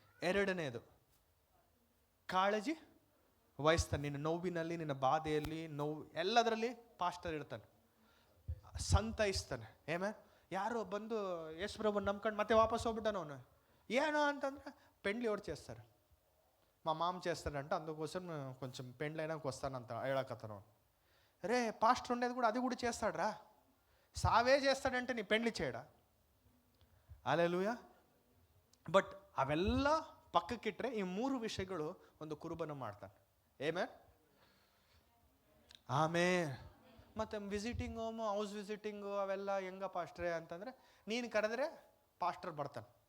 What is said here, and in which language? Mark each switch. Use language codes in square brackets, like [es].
[kn] ಎರಡನೇದು, ಕಾಳಜಿ ವಹಿಸ್ತಾನೆ. ನಿನ್ನ ನೋವಿನಲ್ಲಿ, ನಿನ್ನ ಬಾಧೆಯಲ್ಲಿ, ನೋವು ಎಲ್ಲದರಲ್ಲಿ ಪಾಸ್ಟರ್ ಇರ್ತಾನೆ, ಸಂತೈಸ್ತಾನೆ. ಆಮೇನ್. ಯಾರು ಬಂದು ಯೇಸು ಪ್ರಭು ನಂಬ್ಕೊಂಡು ಮತ್ತೆ వాపస్ ಹೋಗ್ಬಿಟ್ಟಾನ ಅವನು, ಏನೋ ಅಂತಂದ್ರೆ [te] పెండ్లి ఎవరు చేస్తారు? మా మామ చేస్తాడంట, అందుకోసం కొంచెం పెండ్లి అయినాక వస్తానంత [kn] ಹೇಳಕತ್ತಾను. [te] రే, పాస్టర్ ఉండేది కూడా అది కూడా చేస్తాడ్రా, సావే చేస్తాడంటే నీ పెండ్లి చేయడా? హల్లెలೂಯಾ. [kn] ಬಟ್ ಅವೆಲ್ಲ ಪಕ್ಕಕ್ಕಿಟ್ರೆ ಈ 3 ವಿಷಯಗಳು ಒಂದು ಕುರುಬನ ಮಾಡ್ತಾನೆ. ಆಮೇನ್, ಆಮೇನ್. ಮತ್ತು ವಿಸಿಟಿಂಗ್ ಹೋಮು, ಹೌಸ್ ವಿಸಿಟಿಂಗು ಅವೆಲ್ಲ ಹೆಂಗ ಪಾಸ್ಟ್ರೇ ಅಂತಂದರೆ, ನೀನು ಕರೆದ್ರೆ ಪಾಸ್ಟರ್ ಬರ್ತಾನೆ.